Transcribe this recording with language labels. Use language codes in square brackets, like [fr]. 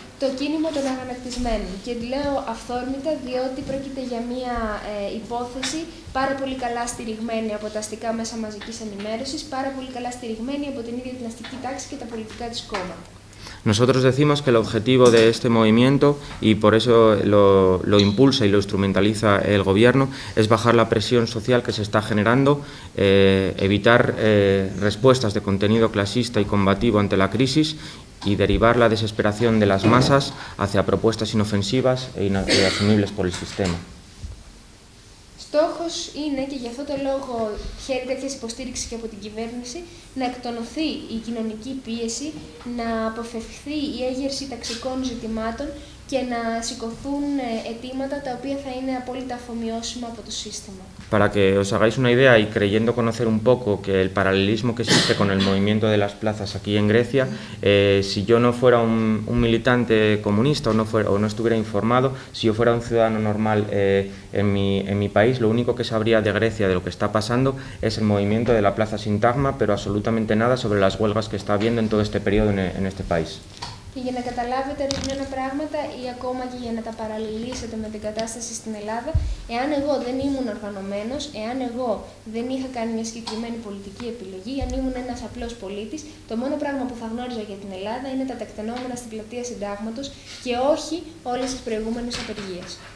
[el] το κίνημα των αγανακτισμένων. Και λέω αυθόρμητα διότι πρόκειται για μια υπόθεση πάρα πολύ καλά στηριγμένη από τα αστικά μέσα μαζικής ενημέρωσης, πάρα πολύ καλά στηριγμένη από την ίδια την αστική τάξη και τα πολιτικά της κόμματα. [es] Nosotros decimos que el objetivo de este movimiento, y por eso lo impulsa y lo instrumentaliza el gobierno, es bajar la presión social que se está generando, evitar respuestas de contenido clasista y combativo ante la crisis y derivar la desesperación de las masas hacia propuestas inofensivas e asumibles por el sistema. [el] Στόχος είναι, και γι' αυτό το λόγο χαίρει τέτοιες υποστήριξη και από την κυβέρνηση, να εκτονωθεί η κοινωνική πίεση, να αποφευχθεί η έγερση ταξικών ζητημάτων και να σηκωθούν αιτήματα τα οποία θα είναι απόλυτα αφομοιώσιμα από το σύστημα. [es] Para que os hagáis una idea y creyendo conocer un poco que el paralelismo que existe con el movimiento de las plazas aquí en Grecia, si yo no fuera un militante comunista o no estuviera informado, si yo fuera un ciudadano normal en mi país, lo único que sabría de Grecia, de lo que está pasando, es el movimiento de la Plaza Sintagma, pero absolutamente nada sobre las huelgas que está habiendo en todo este periodo en este país. [el] Και για να καταλάβετε ορισμένα πράγματα ή ακόμα και για να τα παραλληλήσετε με την κατάσταση στην Ελλάδα, εάν εγώ δεν ήμουν οργανωμένος, εάν εγώ δεν είχα κάνει μια συγκεκριμένη πολιτική επιλογή, αν ήμουν ένας απλός πολίτης, το μόνο πράγμα που θα γνώριζα για την Ελλάδα είναι τα τεκτενόμενα στην πλατεία Συντάγματος και όχι όλες τις προηγούμενες απεργίες.